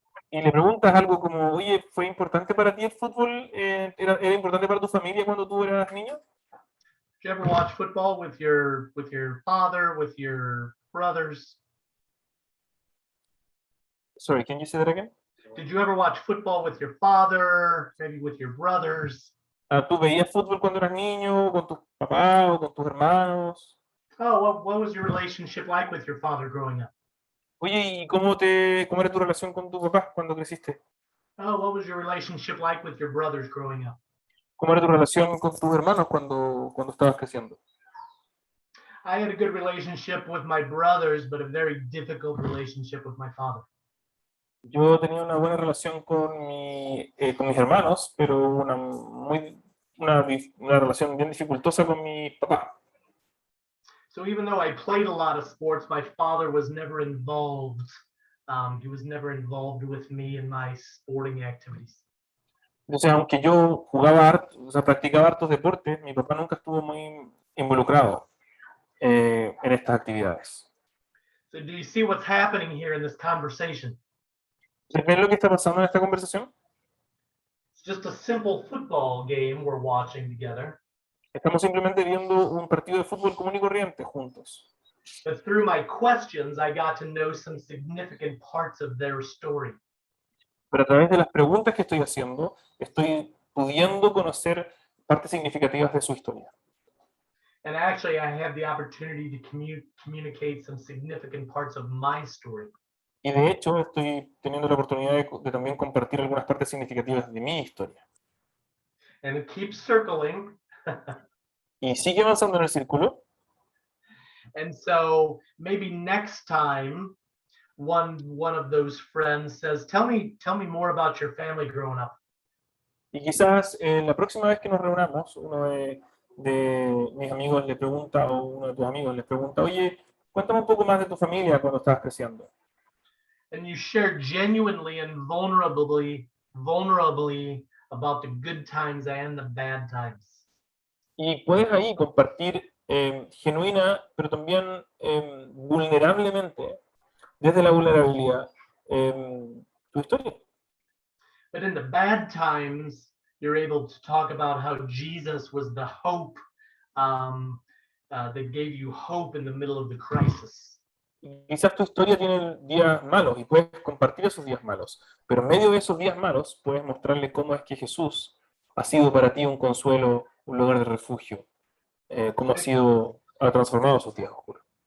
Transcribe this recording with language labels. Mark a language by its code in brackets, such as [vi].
[es] Y le preguntas algo como, oye, ¿fue importante para ti el fútbol? ¿Era importante para tu familia cuando tú eras niño? [en] Did you ever watch football with your father, with your brothers? Sorry, can you say that again? Did you ever watch football with your father, maybe with your brothers? [es] ¿Tú veías fútbol cuando eras niño, con tus papás o con tus hermanos? [en] Oh, what was your relationship like with your father growing up? [es] Oye, ¿y cómo era tu relación con tu papá cuando creciste? [en] Oh, what was your relationship like with your brothers growing up? [es] ¿Cómo era tu relación con tus hermanos cuando estabas creciendo? [en] I had a good relationship with my brothers, but a very difficult relationship with my father. [es] Yo tenía una buena relación con mis hermanos, pero una relación bien dificultosa con mi papá. [en] So even though I played a lot of sports, my father was never involved. He was never involved with me in my sporting activities. [es] Entonces, aunque yo practicaba hartos deportes, mi papá nunca estuvo muy involucrado en estas actividades. [en] So do you see what's happening here in this conversation? [es] ¿Ves lo que está pasando en esta conversación? [en] It's just a simple football game we're watching together. [es] Estamos simplemente viendo un partido de fútbol común y corriente juntos. [en] But through my questions, I got to know some significant parts of their story. [es] Pero a través de las preguntas que estoy haciendo, estoy pudiendo conocer partes significativas de su historia. [en] And actually, I have the opportunity to communicate some significant parts of my story. [es] Y de hecho, estoy teniendo la oportunidad de también compartir algunas partes significativas de mi historia. [en] And it keeps circling. [es] Y sigue avanzando en el círculo. [en] And so maybe next time, one of those friends says, "Tell me more about your family growing up." [es] Y quizás la próxima vez que nos reunamos, uno de mis amigos le pregunta, o uno de tus amigos les pregunta, oye, cuéntame un poco más de tu familia cuando estabas creciendo. [en] And you share genuinely and vulnerably about the good times and the bad times. [es] Y puedes ahí compartir genuina, pero también vulnerablemente, desde la vulnerabilidad, tu historia. [en] But in the bad times, you're able to talk about how Jesus was the hope that gave you hope in the middle of the crisis. [es] Quizás tu historia tiene días malos y puedes compartir esos días malos, pero en medio de esos días malos puedes mostrarle cómo es que Jesús ha sido para ti un consuelo, un lugar de refugio, cómo ha transformado esos días oscuros.